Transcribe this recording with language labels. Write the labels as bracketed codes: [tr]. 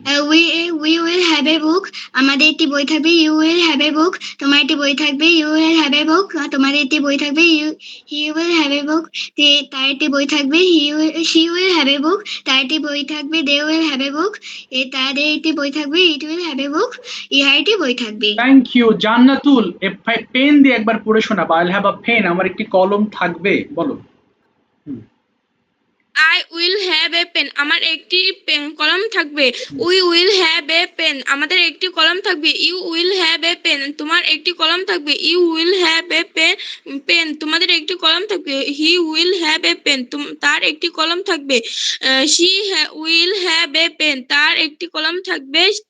[en] we will have a book, [bn] আমাদের একটি বই থাকবে। [en] you will have a book, [bn] তোমার একটি বই থাকবে। [en] you will have a book, [bn] তোমাদের একটি বই থাকবে। [en] he will have a book, [bn] তার একটি বই থাকবে। [en] she will have a book, [bn] তার একটি বই থাকবে। [en] they will have a book, [bn] তাদের একটি বই থাকবে। [en] it will have a book, [bn] ইহার একটি বই থাকবে। [en] Thank you. [bn] জান্নাতুল পেন দিয়ে একবার পড়ে শোনাবা। [en] I have a pen, [bn] আমার একটি কলম থাকবে, বলো। [en] I will have a pen, [bn] আমার একটি কলম থাকবে। [en] We will have a pen, [bn] আমাদের একটি কলম থাকবে। [en] You will have a pen, [bn] তোমার একটি কলম থাকবে। [en] You will have a pen, [bn] তোমাদের একটি কলম থাকবে। [en] He will have a pen, [bn] তার একটি কলম থাকবে। [en] She will have a pen, তার একটি কলম থাকবে।